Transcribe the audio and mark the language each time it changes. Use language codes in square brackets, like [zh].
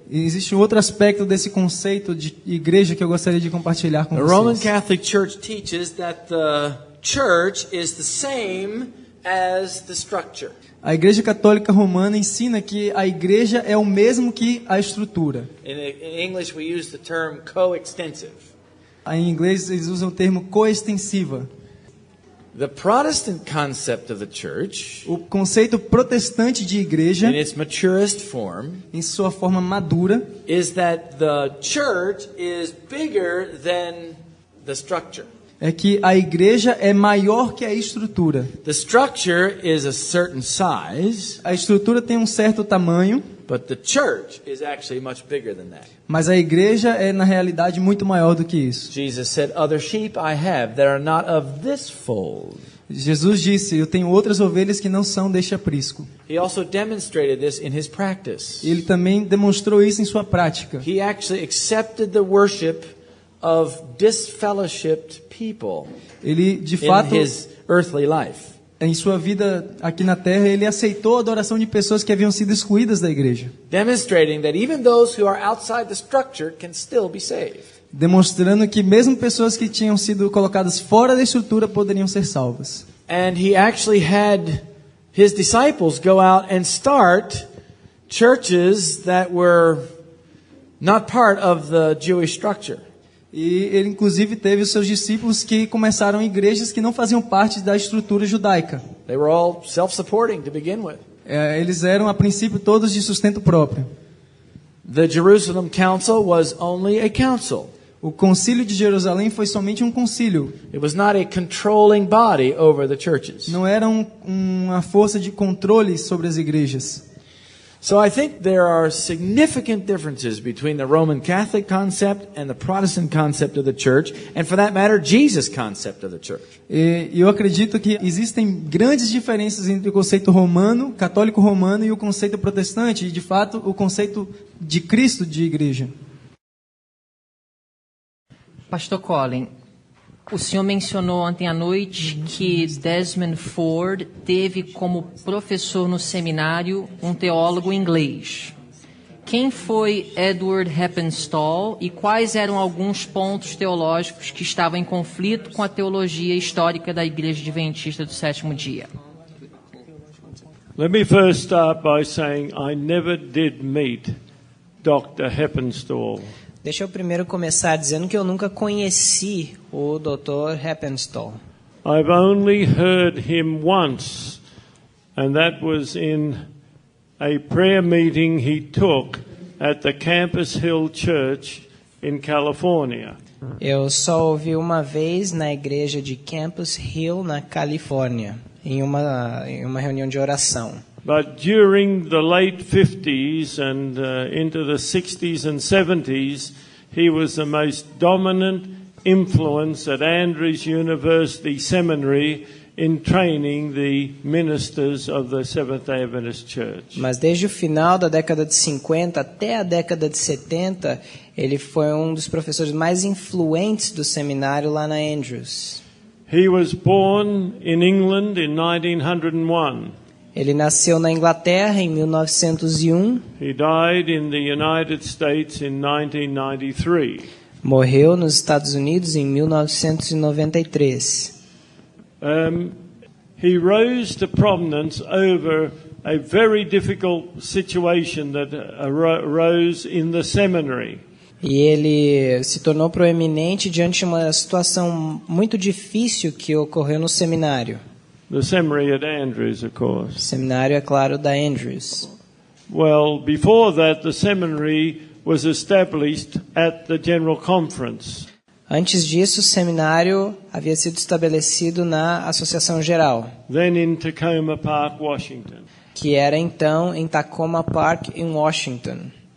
[pt] E existe um outro aspecto desse conceito de igreja que eu gostaria de compartilhar com [en] The Roman [pt] vocês. [en] Catholic Church teaches that the church is the same as the structure. [pt] A igreja católica romana ensina que a igreja é o mesmo que a estrutura. [en] In English we use the term coextensive. [pt] Em inglês eles usam o termo coextensiva. [en] The Protestant concept of the church, [pt] O conceito protestante de igreja, [en] in its maturest form, [pt] em sua forma madura, [en] is that the church is bigger than the structure. [pt] é que a igreja é maior que a estrutura. [en] The structure is a certain size, [pt] A estrutura tem um certo tamanho, [en] but the church is actually much bigger than that. [pt] mas a igreja é na realidade muito maior do que isso. [en] Jesus said, "Other sheep I have that are not of this fold." [pt] Jesus disse: eu tenho outras ovelhas que não são deste aprisco. [en] He also demonstrated this in his practice. [pt] Ele também demonstrou isso em sua prática. [en] He actually accepted the worship of disfellowshipped people [pt] Ele, de [en] in [pt] fato, [en] his earthly life. [pt] em sua vida aqui na terra, ele aceitou a adoração de pessoas que haviam sido excluídas da igreja, [en] Demonstrating that even those who are outside the structure can still be saved. [pt] demonstrando que mesmo pessoas que tinham sido colocadas fora da estrutura poderiam ser salvas. [en] And he actually had his disciples go out and start churches that were not part of the Jewish structure. [pt] E ele, inclusive, teve os seus discípulos que começaram igrejas que não faziam parte da estrutura judaica. [en] They were all self-supporting to begin with. [pt] Eles eram, a princípio, todos de sustento próprio. [en] The Jerusalem Council was only a council. [pt] O concílio de Jerusalém foi somente um concílio. [en] It was not a controlling body over the churches. [pt] Não era uma força de controle sobre as igrejas. [en] So I think there are significant differences between the Roman Catholic concept and the Protestant concept of the church, and for that matter, Jesus' concept of the church. [pt] E eu acredito que existem grandes diferenças entre o conceito romano, católico romano, e o conceito protestante, e de fato o conceito de Cristo de igreja. Pastor Colin, o senhor mencionou ontem à noite que Desmond Ford teve como professor no seminário um teólogo inglês. Quem foi Edward Heppenstall e quais eram alguns pontos teológicos que estavam em conflito com a teologia histórica da Igreja Adventista do Sétimo Dia? [en] Let me first start by saying I never did meet Dr. Heppenstall. [pt] Deixa eu primeiro começar dizendo que eu nunca conheci o Dr. Heppenstall. [en] I've only heard him once, and that was in a prayer meeting he took at the Campus Hill Church in California. [pt] Eu só ouvi uma vez na igreja de Campus Hill, na Califórnia, em uma reunião de oração. [en] But during the late 50s and into the 60s and 70s, he was the most dominant influence at Andrews University Seminary in training the ministers of the Seventh-day Adventist Church. [pt] Mas desde o final da década de 50 até a década de 70, ele foi um dos professores mais influentes do seminário lá na Andrews. [en] He was born in England in 1901. [pt] Ele nasceu na Inglaterra em 1901. [en] He died in the United States in 1993. [pt] Morreu nos Estados Unidos em 1993. [en] He rose to prominence over a very difficult situation that arose in the seminary. [pt] E ele se tornou proeminente diante de uma situação muito difícil que ocorreu no seminário. [en] The seminary at Andrews, of course. [pt] Seminário, é claro, da Andrews. [en] Well, before that, the seminary was established at the General Conference. [pt] Antes disso, o seminário havia sido estabelecido na Associação Geral, [en] Then in Tacoma Park, Washington. [pt] que era então em Tacoma Park, em Washington.